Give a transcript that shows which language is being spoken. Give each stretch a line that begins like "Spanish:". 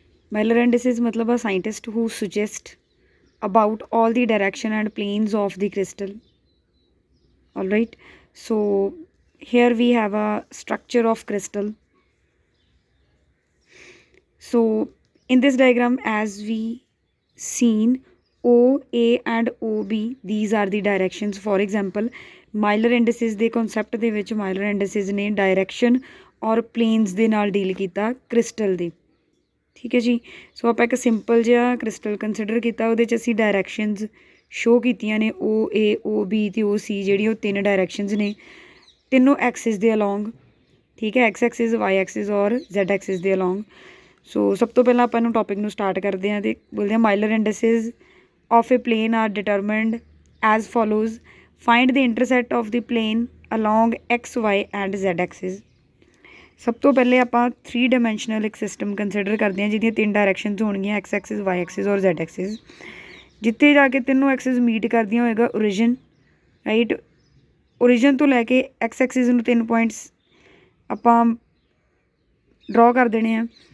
English: Miller indices मतलब a scientist who suggests about all the direction and planes of the crystal. All right. So here we have a structure of crystal. So in this diagram, as we seen, O, A and OB, these are the directions.
Punjabi: For example, miler ਇੰਡਸਿਸ ਦੇ concept ਦੇ ਵਿੱਚ miler ਇੰਡਸਿਸ ਨੇ direction ਔਰ planes ਦੇ ਨਾਲ deal ਕੀਤਾ crystal ਦੇ। ਠੀਕ ਹੈ ਜੀ। ਸੋ ਆਪਾਂ ਇੱਕ ਸਿੰਪਲ ਜਿਹਾ ਕ੍ਰਿਸਟਲ ਕੰਸੀਡਰ ਕੀਤਾ, ਉਹਦੇ 'ਚ ਅਸੀਂ ਡਾਇਰੈਕਸ਼ਨਸ ਸ਼ੋਅ ਕੀਤੀਆਂ ਨੇ O A O B ਅਤੇ O C, ਜਿਹੜੀ ਉਹ ਤਿੰਨ ਡਾਇਰੈਕਸ਼ਨਸ ਨੇ ਤਿੰਨੋਂ ਐਕਸਿਸ ਦੇ ਅਲੋਂਗ। ਠੀਕ ਹੈ, ਐਕਸ ਐਕਸਿਸ, ਵਾਈ ਐਕਸਿਸ ਔਰ ਜ਼ੈਡ ਐਕਸਿਸ ਦੇ ਅਲੋਂਗ। ਸੋ ਸਭ ਤੋਂ ਪਹਿਲਾਂ ਆਪਾਂ ਇਹਨੂੰ ਟੋਪਿਕ ਨੂੰ ਸਟਾਰਟ ਕਰਦੇ ਹਾਂ ਅਤੇ ਬੋਲਦੇ ਹਾਂ miler ਇੰਡਸਿਸ
English: of a plane are determined as follows. Find the intercept of the plane along x, y and z axis.
Punjabi: ਸਭ ਤੋਂ ਪਹਿਲੇ ਆਪਾਂ 3 ਡਾਇਮੈਂਸ਼ਨਲ ਇੱਕ ਸਿਸਟਮ ਕੰਸੀਡਰ ਕਰਦੇ ਹਾਂ ਜਿਹਦੀਆਂ 3 ਡਾਇਰੈਕਸ਼ਨਸ ਹੋਣਗੀਆਂ, ਐਕਸ ਐਕਸਿਸ, ਵਾਈ ਐਕਸਿਸ ਔਰ ਜ਼ੈਡ ਐਕਸਿਸ। ਜਿੱਥੇ ਜਾ ਕੇ ਤਿੰਨੋਂ ਐਕਸਿਸ ਮੀਟ ਕਰਦੀਆਂ ਹੋਏਗਾ ਓਰੀਜਨ, ਰਾਈਟ। ਓਰੀਜਨ ਤੋਂ ਲੈ ਕੇ ਐਕਸ ਐਕਸਿਸ ਨੂੰ 3 ਪੁਆਇੰਟਸ ਆਪਾਂ ਡਰੋ ਕਰ ਦੇਣੇ ਆ।